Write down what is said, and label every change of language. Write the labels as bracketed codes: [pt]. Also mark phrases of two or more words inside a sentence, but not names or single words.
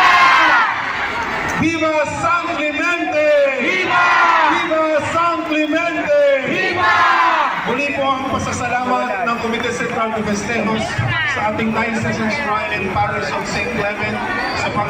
[es] Viva San Clemente! Viva! Viva San Clemente! Viva! [tl] Muli po ang pasasalamat ng Komite Sentral de Festejos sa ating 9 Sessions Shrine and Parish of St. Clement sa